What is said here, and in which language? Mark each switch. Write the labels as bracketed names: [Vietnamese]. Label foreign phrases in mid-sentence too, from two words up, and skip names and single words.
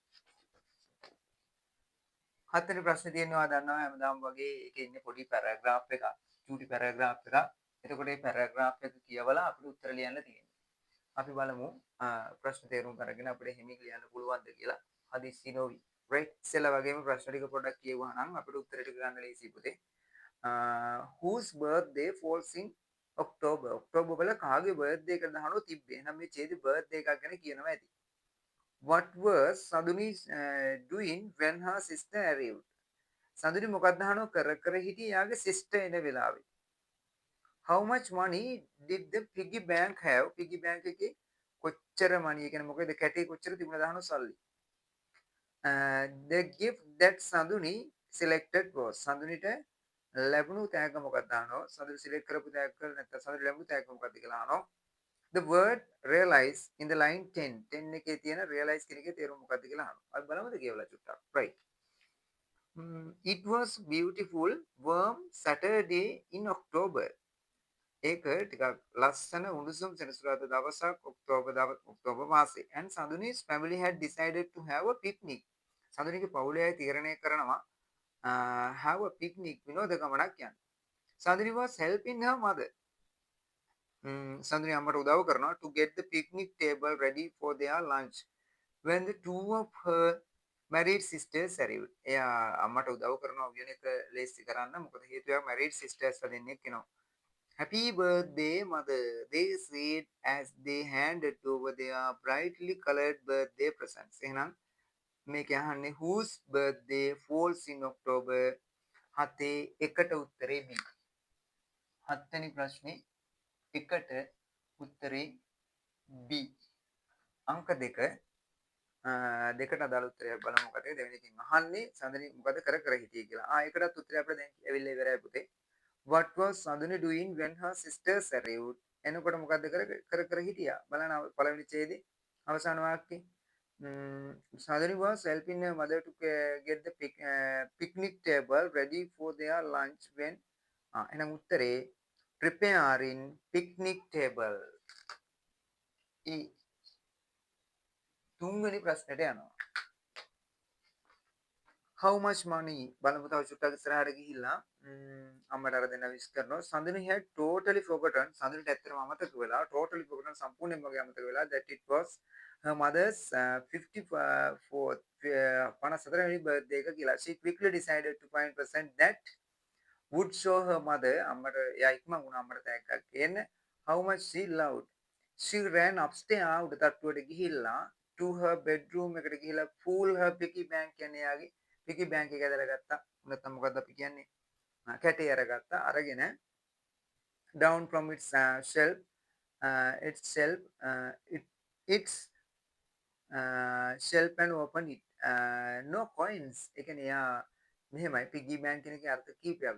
[Sinhala] හත්වෙනි ප්‍රශ්නේ තියෙනවා දන්නවා හැමදාම වගේ ඒකේ ඉන්නේ පොඩි පැරග්‍රාෆ් එකක්. චූටි පැරග්‍රාෆ් එකක්. එතකොට මේ පැරග්‍රාෆ් එක කියවලා අපිට උත්තර ලියන්න තියෙනවා. අපි බලමු ප්‍රශ්න තේරුම් අරගෙන අපිට හිමින් ලියන්න පුළුවන්ද කියලා. හදිස්සි නොවි. right? ඉස්සෙල්ලා වගේම ප්‍රශ්න ටික පොඩ්ඩක් කියවුවා නම් අපිට උත්තර ටික ගන්න ලේසි පුතේ. [English] whose birthday falls in October. [Sinhala] ඔක්තෝබර් වල කාගේ බර්ත්ඩේ එකද අහනවා තිබ්බේ. එහෙනම් මේ ඡේදි බර්ත්ඩේ එකක් ගැන කියනවා ඇති. [English] What was Saduni doing when her sister arrived? [Sinhala] සඳුනි මොකක්ද අහනවා කර හිටියේ යාගේ sister එන වෙලාවේ. [English] How much money did the piggy bank have? piggy bank [Sinhala] එකේ කොච්චර money කියන්නේ මොකද කැටේ කොච්චර තිබුණද අහනවා සල්ලි. [English] The gift that Saduni selected was. [Sinhala] සඳුනිට ලැබුණු තෑග්ග මොකක්ද අහනවා. සඳුනි select කරපු තෑග්ග නැත්නම් සඳුනි ලැබුණු තෑග්ග මොකක්ද කියලා අහනවා. [English] The word realize in the line 10 [Sinhala] එකේ තියෙන realize කියන එකේ තේරුම මොකක්ද කියලා අහනවා. අපි බලමුද කියලා චුට්ටක්. [English] right. It was beautiful warm Saturday in October. [Sinhala] ඒක ටිකක් ලස්සන උණුසුම් සෙනසුරාදා දවසක් ඔක්තෝබර් මාසේ. [English] And Saduni's family had decided to have a picnic. [Sinhala] සඳුනිගේ පවුලේ අය තීරණය කරනවා [English] have a picnic [Sinhala] විනෝද ගමනක් යන්න. [English] Saduni was helping her mother. [Sinhala] සඳුනි අම්මට උදව් කරනවා [English] to get the picnic table ready for their lunch when the two of her married sisters arrived. [Sinhala] එයා අම්මට උදව් කරනවා උයන එක ලේසි කරන්න. මොකද හේතුව [English] married sisters [Sinhala] දෙන්නෙක් කෙනා. [English] Happy birthday mother, they said as they handed over their brightly colored birthday presents. [Sinhala] එහෙනම් මේක අහන්නේ [English] whose birthday falls in October. [Sinhala] හතේ එකට උත්තරේ B. හත්වෙනි ප්‍රශ්නේ එකට උත්තරේ B. අංක 2 දෙකට අදාළ උත්තරයක් බලමු මොකද දෙවෙනි එකෙන් අහන්නේ සඳනි මොකද කර හිටියේ කියලා. ඒකටත් උත්තරය අපිට දැන් ඇවිල්ලා ඉවරයි පුතේ. [English] What was Saduni doing when her sisters arrived? [Sinhala] එනකොට මොකද්ද කර හිටියා? බලන්න පළවෙනි ඡේදේ අවසාන වාක්‍යෙ. [English] Saduni was helping her mother to get the picnic table ready for their lunch when [Sinhala] එහෙනම් උත්තරේ [English] preparing picnic table. [Sinhala] තුන්වෙනි ප්‍රශ්නෙට යනවා. [English] How much money [Sinhala] බලමු තව චුට්ටක් ඉස්සරහට ගිහිල්ලා අම්මට අර දෙන්න විශ් කරනවා. [English] Saduni had totally forgotten. [Sinhala] සඳුනිට ඇත්තටම අමතක වෙලා [English] totally forgotten [Sinhala] සම්පූර්ණයෙන්ම අමතක වෙලා [English] that it was her mother's 54th [Sinhala] වෙනි birthday එක කියලා. [English] She quickly decided to find present that would show her mother [Sinhala] අම්මට එයා ඉක්මන් වුණා අම්මට තෑග්ගක් ගේන්න. [English] How much she loved. She ran upstairs [Sinhala] උඩ තට්ටුවට ගිහිල්ලා [English] to her bedroom [Sinhala] එකට ගිහිල්ලා [English] full her piggy bank [Sinhala] කියන්නේ යාගේ [English] piggy bank [Sinhala] එක ඇදලා ගත්තා. නැත්නම් මොකද්ද අපි කියන්නේ? කැටේ අරගත්තා. අරගෙන [English] down from its shelf shelf and open it. No coins. [Sinhala] ඒ කියන්නේ යා මෙහෙමයි [English] piggy bank [Sinhala] කියන එකේ අර්ථ කීපයක්.